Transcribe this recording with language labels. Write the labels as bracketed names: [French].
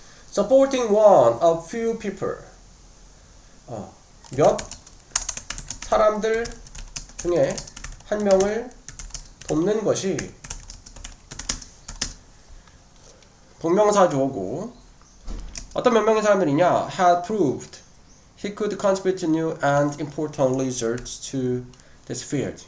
[English] Supporting one of few people. [Korean] 몇 사람들 중에 한 명을 돕는 것이 동명사 주어고 어떤 몇 명의 사람들이냐? [English] had proved he could contribute new and important results to this field.